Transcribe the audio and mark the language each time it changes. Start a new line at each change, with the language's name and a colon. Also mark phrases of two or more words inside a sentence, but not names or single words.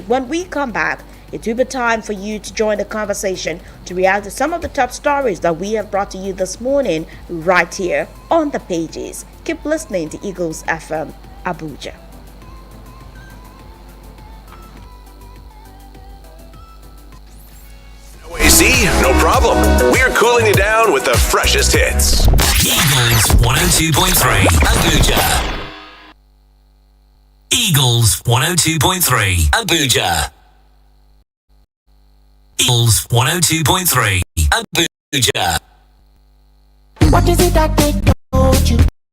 English: When we come back, it will be time for you to join the conversation to react to some of the top stories that we have brought to you this morning right here on the pages. Keep listening to Eagles FM Abuja. No AC, no problem. We're cooling you down with the freshest hits. Eagles 102.3 Abuja. Eagles 102.3 Abuja. Eagles 102.3 Abuja. What is it that they told you?